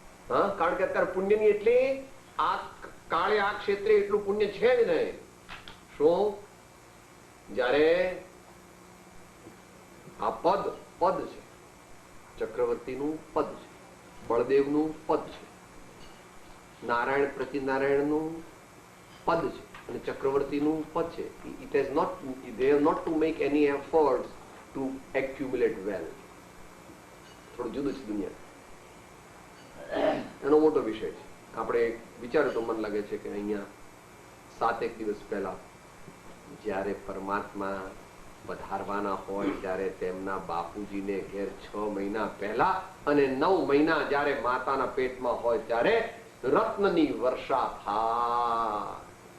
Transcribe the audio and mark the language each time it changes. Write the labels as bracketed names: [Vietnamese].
[Gujarati] હા, કારણ કે અત્યારે પુણ્યની એટલી આ કાળે આ ક્ષેત્રે એટલું પુણ્ય છે જ નહીં. શું? જ્યારે આ પદ છે, ચક્રવર્તીનું પદ છે, બળદેવનું પદ છે, નારાયણ પ્રતિનારાયણનું પદ છે અને ચક્રવર્તીનું પદ છે. [English] It has not, they have not to make any efforts to accumulate wealth. [Gujarati] થોડું જુદું છે દુનિયા, એનો મોટો વિષય છે. આપણે વિચાર્યું તો મને લાગે છે કે અહીંયા 7 દિવસ પહેલા જ્યારે પરમાત્મા પધારવાના હોય ત્યારે તેમના બાપુજીને ઘેર 6 મહિના પહેલા અને 9 મહિના જ્યારે માતાના પેટમાં હોય ત્યારે રત્નની વર્ષા થાય.